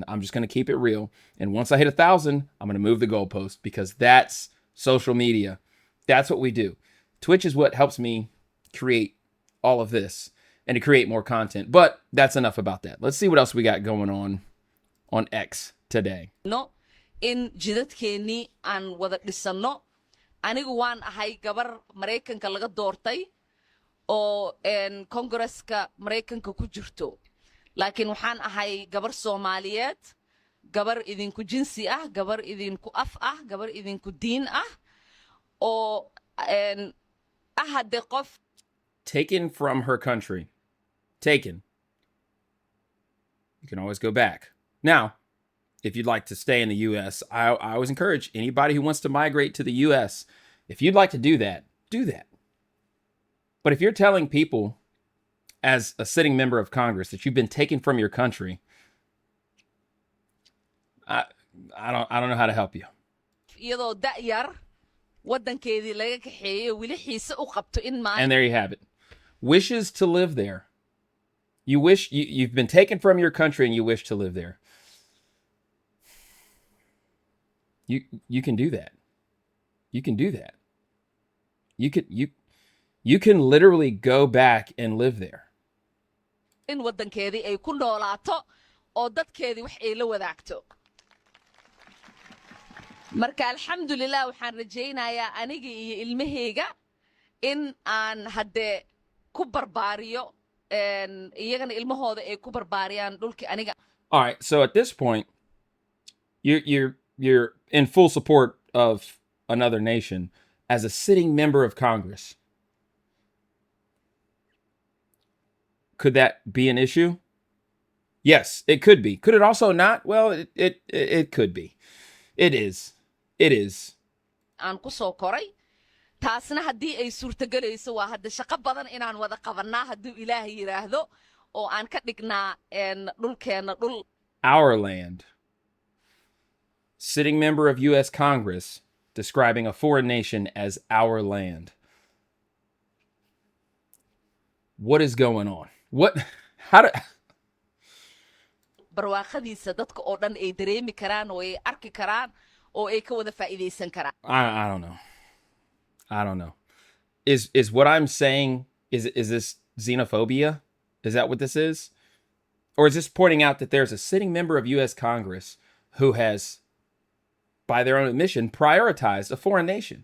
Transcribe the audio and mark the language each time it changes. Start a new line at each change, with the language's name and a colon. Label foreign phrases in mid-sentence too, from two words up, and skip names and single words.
English: I'm just going to keep it real. And once I hit 1,000, I'm going to move the goalpost because that's social media. That's what we do. Twitch is what helps me create all of this and to create more content. But that's enough about that. Let's see what else we got going on X today.
Somali: No, in jidadkeennii aan wada dhisano. Anigu waan ahay gabar Mareykanka laga doortay oo Kongresska Mareykanka ku jirto. Laakiin waxaan ahay gabar Soomaaliyeed, gabar idinku jinsi ah, gabar idinku af ah, gabar idinku diin ah, oo hadde qof
English: taken from her country. Taken. You can always go back. Now, if you'd like to stay in the U.S., I always encourage anybody who wants to migrate to the U.S., if you'd like to do that, do that. But if you're telling people as a sitting member of Congress that you've been taken from your country, I don't know how to help you.
Somali: iyadoo da'yar wadankeedii laga kaxeeyay wili xiise u qabto in ma
English: And there you have it. Wishes to live there. You wish you've been taken from your country and you wish to live there. You can do that. You can do that. You can literally go back and live there.
Somali: in wadankeedii ay ku noolaato oo dadkeedii wax ay la wadaagto. Marka alxamdulillah waxaan rajaynayaa aniga iyo ilmahayga in aan hadde ku barbaariyo iyagana ilmahooda ay ku barbaariyaan dhulkii aniga.
English: All right, so at this point, you're in full support of another nation as a sitting member of Congress. Could that be an issue? Yes, it could be. Could it also not? Well, it could be. It is. It is.
Somali: Aan ku soo koray taasna haddii ay suurtagelayso waa hadda shaqo badan inaan wada qabanaa hadduu ilaahay yidhaahdo oo aan ka dhignaa dhulkeenna dhul
English: Our land. Sitting member of U.S. Congress describing a foreign nation as our land. What is going on? How do...
Somali: barwaaqadiisa dadka oo dhan ay dareemi karaan oo ay arki karaan oo ay ka wada faa'iidaysan karaan.
English: I don't know. I don't know. Is what I'm saying, is this xenophobia? Is that what this is? Or is this pointing out that there's a sitting member of U.S. Congress who has, by their own admission, prioritized a foreign nation?